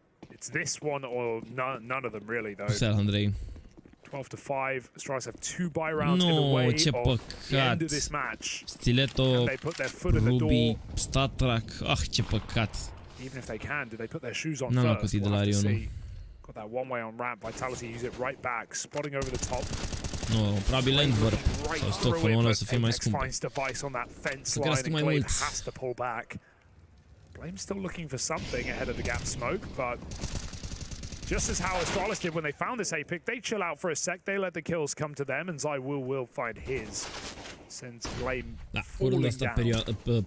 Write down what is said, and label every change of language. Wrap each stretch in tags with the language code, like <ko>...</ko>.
<en>It's this one or none of them really, though. 12-5. Astralis have 2 buy rounds in the way of the end of this match. Stiletto, and they put their foot in the door.</en> <ro>Statrak, ce păcat.</ro> <en>Even if they can, do they put their shoes on first? We'll have to see. Got that one way on ramp. Vitality use it right back, spotting over the top.</en> <ro>Nu, probabil Landver sau Stockholm o să fie mai scump.</ro> <en>Finds device on that fence line and Glaive has to pull back. Glaive's still looking for something ahead of the gap smoke, but just as how Astralis did when they found this A-pick, they chill out for a sec, they let the kills come to them, and ZywOo will find his. Since Glaive falling down.</en>